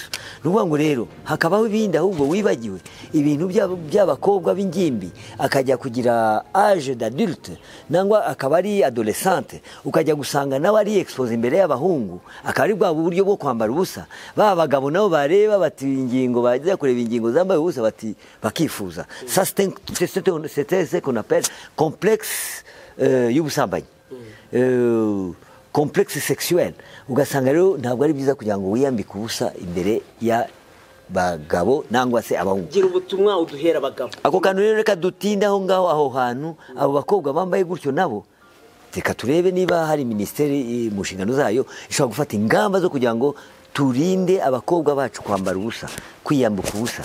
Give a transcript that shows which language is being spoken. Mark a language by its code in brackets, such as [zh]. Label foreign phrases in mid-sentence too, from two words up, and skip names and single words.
[rw] Nuvuga ngo rero hakabaho ibindi ahubwo wibagiwe ibintu by'abakobwa b'ingimbi, akajya kugira [fr] âge d'adulte [rw] nangwa akaba ari adolescente, ukajya gusanga nawe ari expose imbere y'abahungu, akaba ari bwa buryo bwo kwambara ubusa. Bagabo nabo bareba bati ingingo, bajya kureba ingingo zambaye ubusa bati bakifuza. [fr] Ça c'est ce qu'on appelle complexe y'ubusambanyi. Complexe sexuel. [rw] Ugasanga rero ntabwo ari byiza kugira ngo wiyambike ubusa imbere ya bagabo nangwa se abahungu. Gira ubutumwa uduhera abagabo. Ako kantu rero reka dutinda aho hantu abo bakobwa bambaye gutyo nabo, reka turebe niba hari ministeri mu nshingano zayo ishobora gufata ingamba zo kugira ngo turinde abakobwa bacu kwambara ubusa, kwiyambuka ubusa.